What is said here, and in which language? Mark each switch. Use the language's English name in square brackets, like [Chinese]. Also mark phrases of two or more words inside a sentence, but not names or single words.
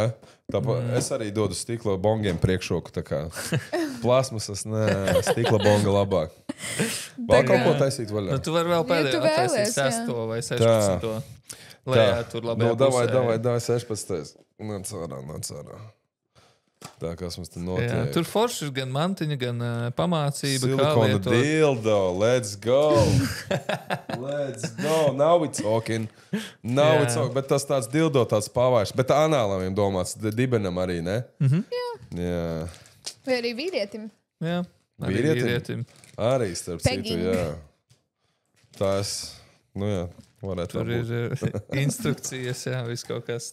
[Latvian] Es arī dodu stikla bongiem priekšroku, tā kā plasmasas, stikla bonga labāk. Vēl kaut ko taisīt vaļā. Tu vari vēl pēdējo taisīt 6. vai 16. Lejā tur labajā pusē. Davai 16. Nāc ārā. Tā, kas mums te notiek. Jā, tur forši ir gan mantiņa, gan pamācība. Silikona dildo, [English] let's go. Now we talking. [Latvian] Bet tas tāds dildo, tāds pavairs. Bet anālam viņam domāts, dibenam arī, ne? Jā. Vai arī vīrietim. Jā, arī vīrietim. Arī starp citu, jā. Tas, varētu tur ir instrukcijas, jā, viss kaut kas.